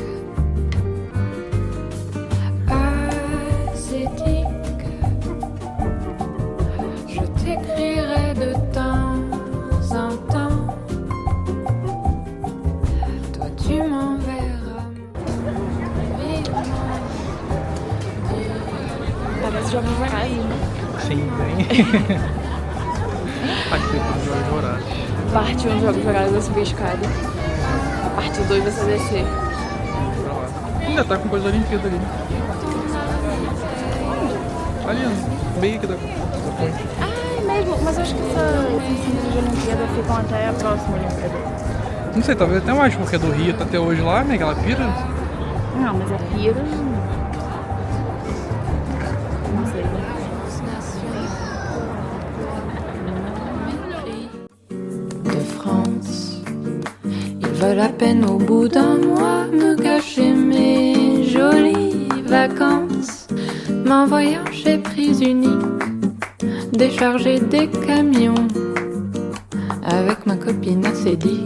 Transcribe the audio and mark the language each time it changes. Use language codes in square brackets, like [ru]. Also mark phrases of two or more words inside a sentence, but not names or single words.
[fr] Ascétique, je t'écrirai de temps en temps. Tu m'enverras [pt] Parece Jogos Vorazes, né? Sim, bem. Aqui tem os Jogos Vorazes. Parte 1 dos Jogos Vorazes eu subir a escada. A parte 2 você descer. Pra lá. Ainda tá com coisa da Olimpíada ali. Ali, ó. Meio aqui da ponte. Ah, é mesmo? Mas eu acho que esses símbolos de Olimpíada ficam até a próxima Olimpíada. Não sei, talvez até mais, porque a do Rio tá até hoje lá, né? Aquela pira. Não, mas a pira... Não sei, né? [fr] De France, ils veulent à peine au bout d'un mois me gâcher mes jolies vacances, m'envoyant chez Prise Unique décharger des camions avec ma copine acédique.